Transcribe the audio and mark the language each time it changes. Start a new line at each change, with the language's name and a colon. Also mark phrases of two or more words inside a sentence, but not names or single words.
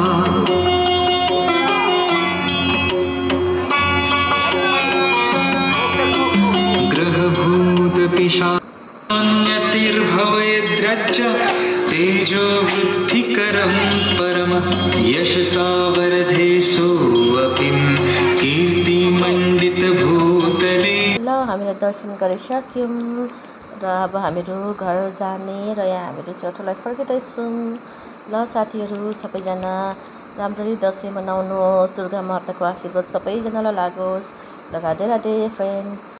Sanskrit: पिशान्यतिर्भवेद्रच्च तेजो वृद्धिकरं परम यशसा वरदेषु अपि कीर्तिमण्डितभूतले।
Nepali: ल हामीले दर्शन गरिसक्यौँ र अब हामीहरू घर जाने र यहाँ हामीहरू चोटोलाई फर्किँदैछौँ। ल साथीहरू सबैजना राम्ररी दसैँ मनाउनुहोस्, दुर्गा माताको आशीर्वाद सबैजनालाई लागोस्। ल राधे राधे फ्रेन्ड्स।